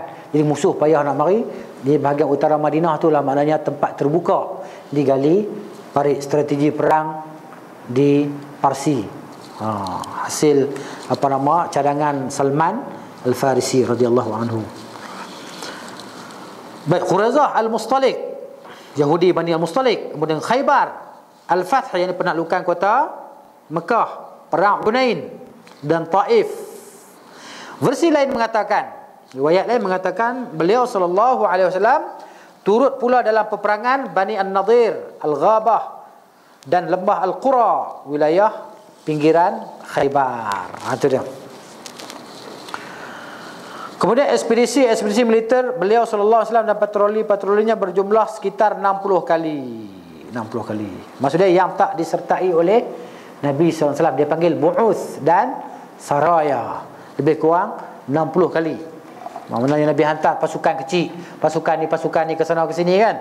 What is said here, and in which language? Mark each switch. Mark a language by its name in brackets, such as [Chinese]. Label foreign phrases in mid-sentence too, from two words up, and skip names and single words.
[Malay] Jadi musuh payah nak mari. Di bahagian utara Madinah tu lah maknanya tempat terbuka. Digali parit strategi perang di Parsi. Hasil cadangan Salman Al-Farisi [Arabic] رضي الله عنه. [Malay] Baik, Quraizah Al-Mustalik, Yahudi Bani Al-Mustalik, kemudian Khaybar, Al-Fath yang penaklukan kota Mekah, perang Hunain dan Taif. Versi lain mengatakan, riwayat lain mengatakan beliau [Arabic] صلى الله عليه وسلم [Malay] turut pula dalam peperangan Bani An-Nadir, Al-Ghabah dan lembah Al-Qura, wilayah pinggiran Khaybar. Itu dia. Kemudian ekspedisi militer beliau [Arabic] صلى الله عليه وسلم [Malay] dan patrolinya berjumlah sekitar 60 kali. 60 kali. Maksudnya yang tak disertai oleh Nabi SAW, dia panggil bu'uth dan saraya. Lebih kurang 60 kali. Maksudnya Nabi hantar pasukan kecil, pasukan ni ke sana ke sini kan.